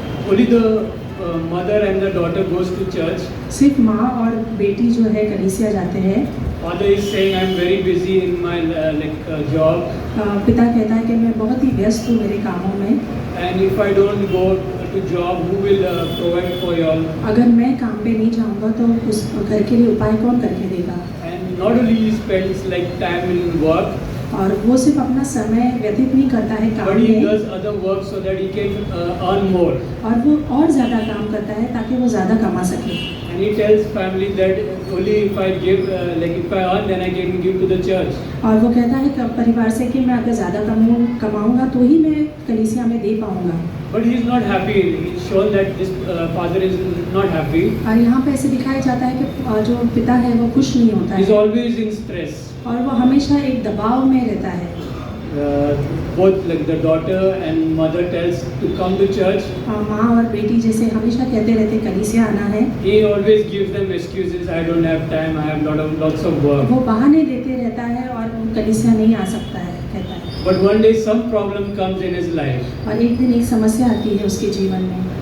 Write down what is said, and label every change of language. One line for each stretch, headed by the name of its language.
English: Only the mother and the daughter goes to church.
Hindi: सिर्फ माँ और बेटी जो है कलीसिया जाते हैं।
English: Father is saying, I'm very busy in my job,
Hindi: पिता कहता है कि मैं बहुत ही व्यस्त हूँ मेरे कामों में,
English: and if I don't go to job, who will provide for you all?
Hindi: अगर मैं काम पे नहीं जाऊँगा तो उस घर के लिए उपाय कौन करके देगा।
English: And not only he spends like time in work,
Hindi: और वो सिर्फ अपना समय व्यतीत नहीं करता है काम
English: but he
Hindi: में,
English: does other work so that he can earn more.
Hindi: और वो और ज़्यादा काम करता है ताकि वो ज़्यादा कमा सके।
English: And he tells family that only if I give, if I earn, then I can give to the church.
Hindi: और वो कहता है कि परिवार से कि मैं अगर ज़्यादा कमाऊँगा तो ही मैं कलीसिया में दे पाऊँगा।
English: But he is not happy. He's shown that this father is not happy.
Hindi: और यहाँ पे ऐसे दिखाया जाता है कि जो पिता है वो खुश नहीं होता
English: He's
Hindi: है,
English: always in stress.
Hindi: और वो हमेशा एक दबाव में रहता है।
English: Both like the daughter and mother tells to come to church.
Hindi: माँ और बेटी जैसे हमेशा कहते रहते कलीसिया आना है,
English: He always gives them excuses. I don't have time. I have lots of work.
Hindi: वो बहाने देते रहता है और वो कलीसिया नहीं आ सकता है, कहता है।
English: But one day some problem comes in his life,
Hindi: और एक दिन एक समस्या आती है उसके जीवन में,